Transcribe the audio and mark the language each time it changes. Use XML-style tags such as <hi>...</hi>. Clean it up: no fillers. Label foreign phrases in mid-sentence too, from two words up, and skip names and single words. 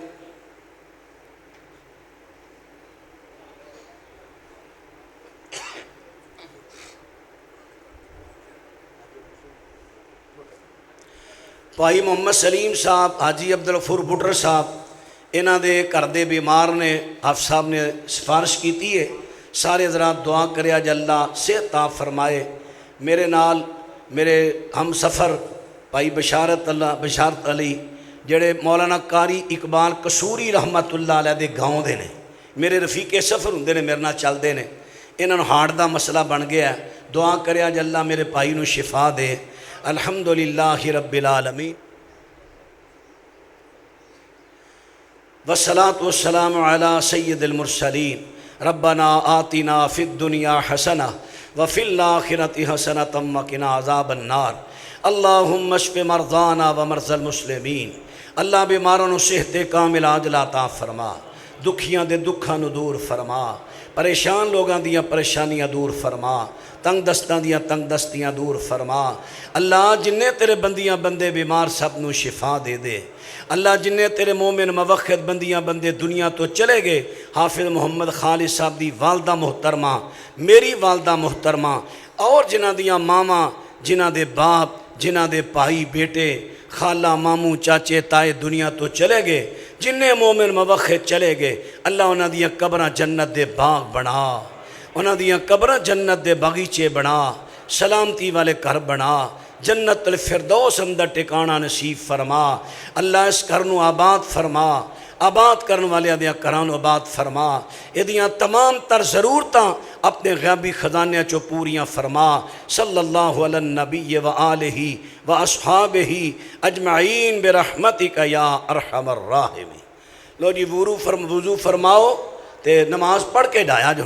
<pa>بھائی محمد سلیم صاحب، حاجی عبدالغفور بٹر صاحب، انہاں دے گھر دے بیمار نے، حافظ صاحب نے سفارش کیتی ہے، سارے حضرات دعا کریا جے اللہ صحت عطا فرمائے۔ میرے نال میرے ہم سفر بھائی بشارت علی جڑے مولانا قاری اقبال قصوری رحمت اللہ علیہ دے گاؤں دے نے، میرے رفیق سفر ہوندے نے، میرے نال چلدے نے، انہاں نوں ہارٹ دا مسئلہ بن گیا ہے، دعا کریا جے اللہ میرے بھائی نوں شفا دے۔</pa> <ar>الحمدللہ رب العالمین والصلاة والسلام علی سید المرسلین ربنا آتنا فی الدنیا حسنہ وفی الآخرۃ حسنۃ وقنا عذاب النار اللہم اشف مرضانا ومرضى المسلمین۔</ar> <pa>اللہ بیماروں نوں صحت کامل عاجل عطا فرما، دکھیاں دے دکھاں نوں دور فرما، پریشان لوگاں دیاں پریشانیاں دور فرما، تنگ دستاں دیاں تنگ دستیاں دور فرما۔ اللہ جنہیں تیرے بندیاں بندے بیمار سب نو شفا دے دے۔ اللہ جنہیں تیرے مومن موخد بندیاں بندے دنیا تو چلے گئے، حافظ محمد خالد صاحب دی والدہ محترمہ، میری والدہ محترمہ، اور جنہ دیاں ماما، جنہ دے باپ، جنہ دے بھائی بیٹے، خالہ ماموں چاچے تائے دنیا تو چلے گئے، جنہیں مومن موخد چلے گئے، اللہ انہاں دیاں قبراں جنت دے باغ بنا، انہاں دیاں قبراں جنت دے باغیچے بنا، سلامتی والے گھر بنا، جنت الفردوس اندر ٹکانا نصیب فرما۔ اللہ اس گھر نو آباد فرما، آباد کرن والے دیاں گھراں نو آباد فرما، ایدیاں تمام تر ضرورتاں اپنے غیبی خزانے چو پوریاں فرما۔</pa> <ar>صلی اللہ علی النبی وآلہ واصحابہ اجمعین برحمتک یا ارحم الراحمین۔</ar> <pa>لو جی وضو فرماؤ تے نماز پڑھ کے ڈایا جو</pa>